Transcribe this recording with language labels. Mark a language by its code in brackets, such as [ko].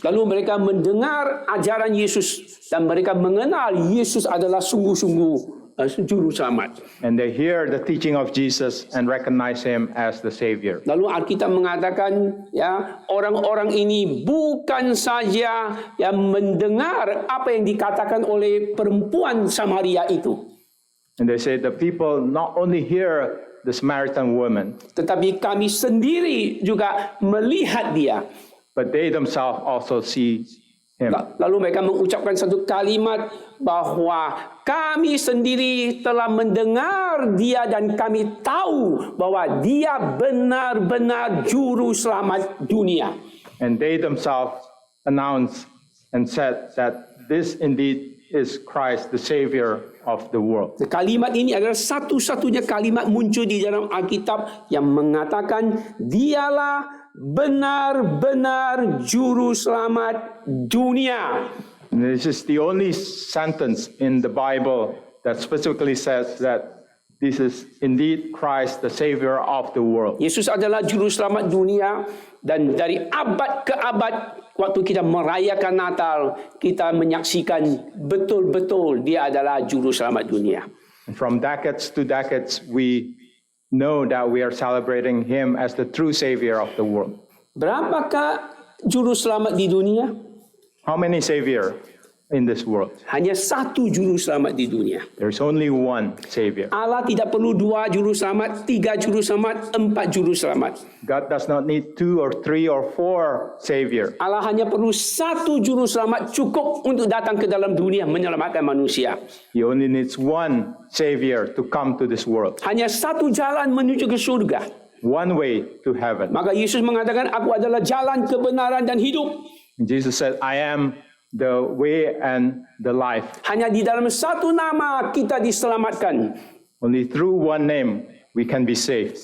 [id] Lalu mereka mendengar ajaran Yesus dan mereka mengenal Yesus adalah sungguh-sungguh juru selamat. [en] And they hear the teaching of Jesus and recognize him as the Savior. [id] Lalu Alkitab mengatakan, ya, orang-orang ini bukan saja yang mendengar apa yang dikatakan oleh perempuan Samaria itu, [en] And they say the people not only hear the Samaritan woman, [id] tetapi kami sendiri juga melihat dia. [en] but they themselves also see him. [id] Lalu mereka mengucapkan satu kalimat bahwa kami sendiri telah mendengar dia dan kami tahu bahwa dia benar-benar juru selamat dunia. [en] And they themselves announced and said that this indeed is Christ, the Savior of the world. [id] Kalimat ini adalah satu-satunya kalimat muncul di dalam Alkitab yang mengatakan dialah benar-benar juru selamat dunia. [en] And this is the only sentence in the Bible that specifically says that this is indeed Christ, the Savior of the world. [id] Yesus adalah juru selamat dunia, dan dari abad ke abad waktu kita merayakan Natal, kita menyaksikan betul-betul dia adalah juru selamat dunia. [en] And from decades to decades, we know that we are celebrating him as the true Savior of the world. [id] Berapakah juru selamat di dunia? [en] How many Savior in this world. [id] Hanya satu juru selamat di dunia. [en] There's only one Savior. [id] Allah tidak perlu 2 juru selamat, 3 juru selamat, 4 juru selamat. [en] God does not need 2 or 3 or 4 Savior. [id] Allah hanya perlu satu juru selamat cukup untuk datang ke dalam dunia menyelamatkan manusia. [en] He only needs one Savior to come to this world. [id] Hanya satu jalan menuju ke surga. [en] One way to heaven. [id] Maka Yesus mengatakan, aku adalah jalan, kebenaran dan hidup. [en] Jesus said, I am the way and the life. [id] Hanya di dalam satu nama kita diselamatkan. [en] Only through one name we can be saved.